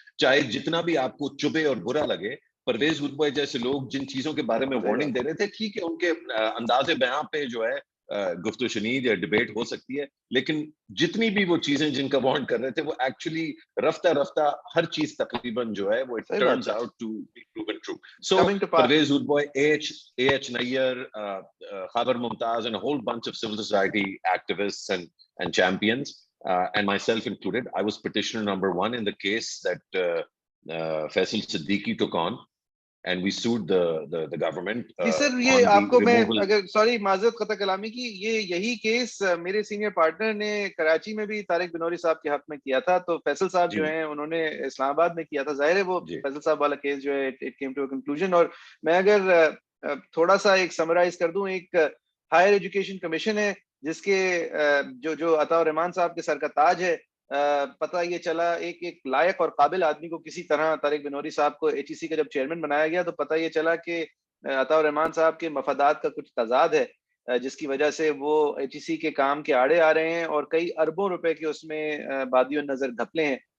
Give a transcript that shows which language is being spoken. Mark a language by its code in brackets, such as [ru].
[ur] چاہے جتنا بھی آپ کو چبھے اور برا لگے, پرویز ادبوئے جیسے لوگ جن چیزوں کے بارے میں وارننگ دے رہے تھے, ٹھیک ہے ان کے انداز بیاں پہ جو ہے گفت و شنید یا ڈبیٹ ہو سکتی ہے, لیکن جتنی بھی وہ چیزیں جن کا وارن کر رہے تھے وہ ایکچولی رفتہ رفتہ ہر چیز تقریباً جو ہے وہ [en] it turns out to be proven true. So Parvez Udboy, A.H. Nayyar, Khabar Mumtaz, and a whole bunch of civil society activists and champions, and myself included, I was petitioner number 1 in the case that Faisal Siddiqui took on, and we sued the government. [ur] جی سر, یہ آپ کو میں اگر sorry معذرت قطع کلامی کی, یہی کیس میرے سینئر پارٹنر نے کراچی میں بھی طارق بنوری صاحب کے حق میں کیا تھا, تو فیصل صاحب جو ہیں انہوں نے اسلام آباد میں کیا تھا. ظاہر ہے وہ فیصل صاحب والا کیس جو ہے [en] It came to a conclusion. [ur] اور میں اگر تھوڑا سا ایک سمرائز کر دوں, ایک ہائر ایجوکیشن کمیشن ہے جس کے جو عطا الرحمان صاحب کے سر کا تاج ہے, پتہ یہ چلا ایک لائق اور قابل آدمی کو کسی طرح طارق بنوری صاحب کو ایچ ای سی کا جب چیئرمین بنایا گیا, تو پتہ یہ چلا کہ عطا الرحمان صاحب کے مفادات کا کچھ تضاد ہے, جس کی وجہ سے وہ ایچ ای سی کے کام کے آڑے آ رہے ہیں, اور کئی اربوں روپے کے اس میں بادی النظر گھپلے ہیں.